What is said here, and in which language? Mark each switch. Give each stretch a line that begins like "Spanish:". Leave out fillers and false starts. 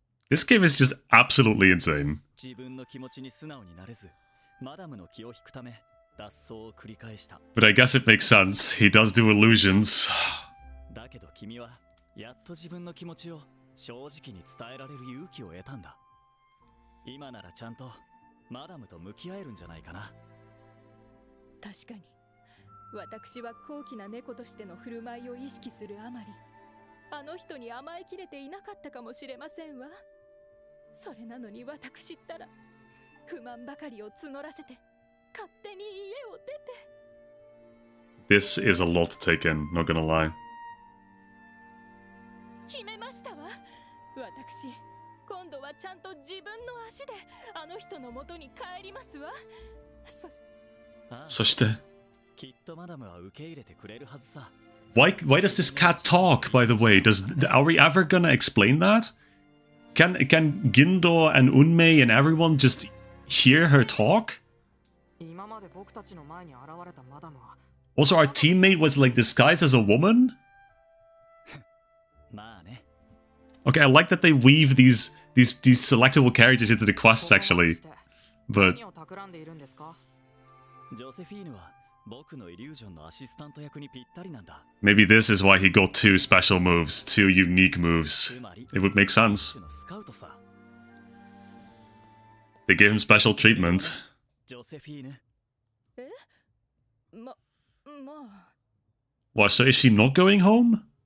English: This game is just absolutely insane.
Japanese: 自分の気持ちに素直になれず、マダムの気を引くため脱走を繰り返した。
English: But I guess it makes sense. He does do illusions.
Japanese: だけど君はやっと自分の気持ちを正直に伝えられる勇気を得たんだ。今ならちゃんとマダムと向き合えるんじゃないかな。確かに私は高貴な猫としての振る舞いを意識するあまり、あの人に甘えきれていなかったかもしれませんわ。それなのに私ったら不満ばかりを募らせて勝手に家を出て。
English: This is a lot to take in, not gonna lie.
Japanese: 決めましたわ。私今度はちゃんと自分の足であの人の元に帰りますわ。そしてきっとマダムは受け入れてくれるはずさ。
English: Why does this cat talk, by the way? Are we ever gonna explain that? Can Gindo and Unmei and everyone just hear her talk?
Japanese: 今まで僕たちの前に現れたマダムは
English: Also, our teammate was like disguised as a woman?
Japanese: まあね。
English: Okay, I like that they weave these selectable characters into the quests actually. But
Japanese: 何を企んでいるんですか？ジョセフィーヌは僕のイリュージョンのアシスタント役にぴったりなんだ。
English: maybe this is why he got 2 special moves, 2 unique moves. It would make sense.
Japanese: スカウトさ。
English: They gave him special treatment.
Japanese: ジョセフィーヌ。まあ
English: What, so is she not going home?